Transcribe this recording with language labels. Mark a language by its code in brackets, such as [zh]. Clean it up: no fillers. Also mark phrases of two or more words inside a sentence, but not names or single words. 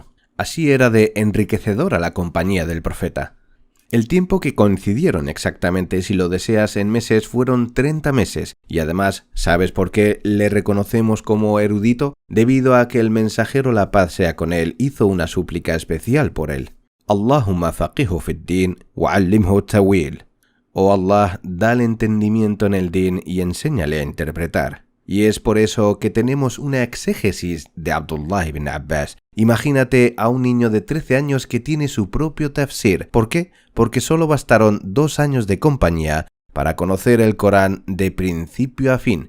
[es] Así era de enriquecedora la compañía del profeta. El tiempo que coincidieron exactamente, si lo deseas, en meses fueron 30 meses. Y además, ¿sabes por qué le reconocemos como erudito? Debido a que el mensajero, la paz sea con él, hizo una súplica especial por él. [ar] اللهم فقهه في الدين وعلمه التأويل. [es] Oh Allah, dale entendimiento en el din y enséñale a interpretar. Y es por eso que tenemos una exégesis de Abdullah ibn Abbas. Imagínate a un niño de 13 años que tiene su propio tafsir. ¿Por qué? Porque solo bastaron 2 años de compañía para conocer el Corán de principio a fin.